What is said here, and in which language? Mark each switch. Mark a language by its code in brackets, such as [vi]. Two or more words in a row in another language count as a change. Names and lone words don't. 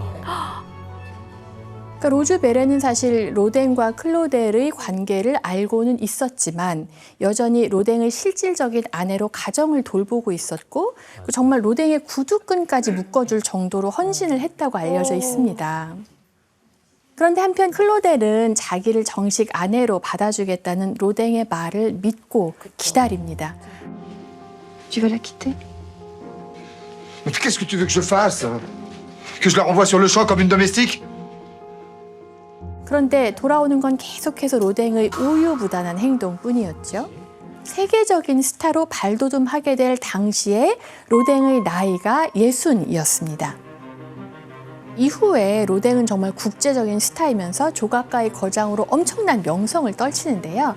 [ko] 그러니까 로즈 베레는 사실 로댕과 클로델의 관계를 알고는 있었지만 여전히 로댕의 실질적인 아내로 가정을 돌보고 있었고 정말 로댕의 구두끈까지 묶어줄 정도로 헌신을 했다고 알려져 있습니다. 그런데 한편 클로델은 자기를 정식 아내로 받아주겠다는 로댕의 말을 믿고 기다립니다. [fr] Tu veux la quitter? Mais qu'est-ce que tu veux que je fasse? Que je la renvoie sur le champ comme une domestique? [ko] 그런데 돌아오는 건 계속해서 로댕의 우유부단한 행동뿐이었죠. 세계적인 스타로 발돋움하게 될 당시에 로댕의 나이가 60이었습니다. 이후에 로댕은 정말 국제적인 스타이면서 조각가의 거장으로 엄청난 명성을 떨치는데요.